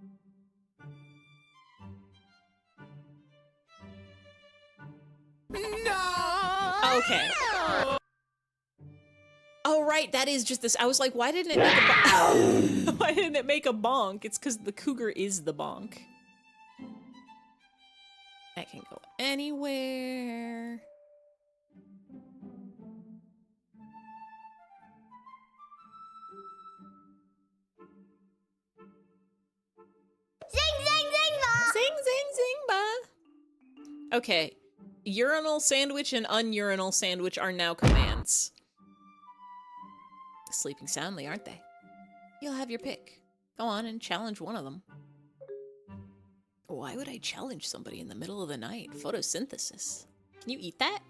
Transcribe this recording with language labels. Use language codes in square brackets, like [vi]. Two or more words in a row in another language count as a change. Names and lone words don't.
[en] No! Okay. Oh, right, that is just this. I was like, why didn't it make a bonk? Why didn't it make a bonk? It's because the cougar is the bonk. That can go anywhere. Zing, zing, zing, ba! Zing, zing, zing, ba! Okay, urinal sandwich and unurinal sandwich are now commands. Sleeping soundly, aren't they? You'll have your pick. Go on and challenge one of them. Why would I challenge somebody in the middle of the night? Photosynthesis. Can you eat that?